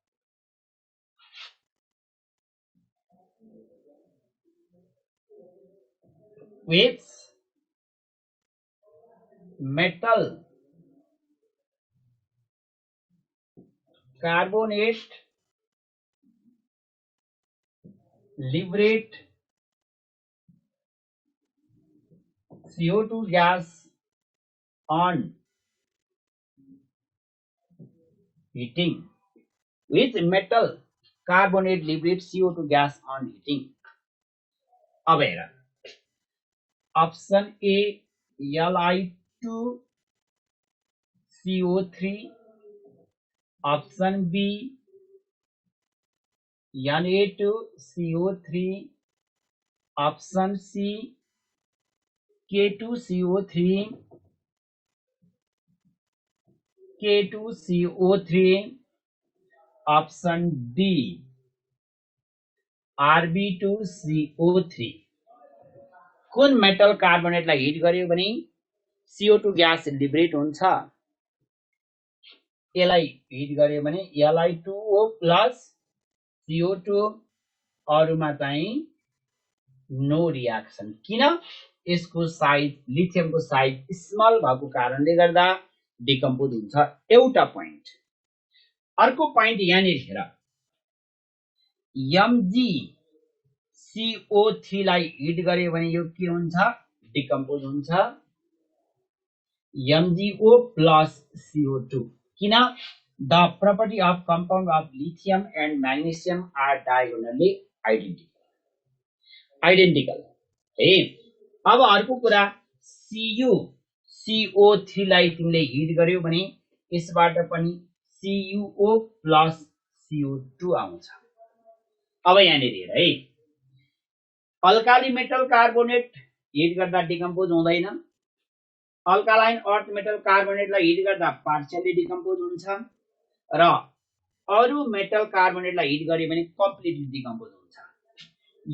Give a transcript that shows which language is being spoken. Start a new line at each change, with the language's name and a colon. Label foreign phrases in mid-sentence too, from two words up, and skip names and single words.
English: which metal carbonate liberate CO2 gas on heating which metal carbonate liberates CO2 gas on heating
Nepali: अब हेर
English: option A Li2CO3 option B Na2CO3 option C
Nepali: K2CO3
English: option D
Nepali: Rb2CO3 कुन
English: metal carbonate-लाई
Nepali: हिट गर्यो भने CO2
English: gas liberate
Nepali: हुन्छ यसलाई हिट गर्यो भने Li2O प्लस CO2 अरुमा चाहिँ
English: no reaction
Nepali: किन यसको साइज लिथियमको साइज स्मल भएको कारणले गर्दा डिकम्पोज हुन्छ एउटा प्वाइन्ट अर्को प्वाइन्ट यहाँनिर हेर MgCO3 लाई हिट गर्यो भने यो के हुन्छ डिकम्पोज हुन्छ MgO plus CO2 किन
English: the property of compound of lithium and magnesium are diagonally
Nepali: identical है अब अर्को कुरा CuCO3 लाई तिमीले हिट गर्यो भने यसबाट पनि CuO plus CO2 आउँछ अब यहाँनिर हेर है
English: alkali metal carbonate hit
Nepali: गर्दा डिकम्पोज हुँदैन
English: alkaline earth metal carbonate-लाई hit
Nepali: गर्दा
English: partially decompose
Nepali: हुन्छ र अरु
English: metal carbonate-लाई hit
Nepali: गरे भने
English: completely decompose
Nepali: हुन्छ।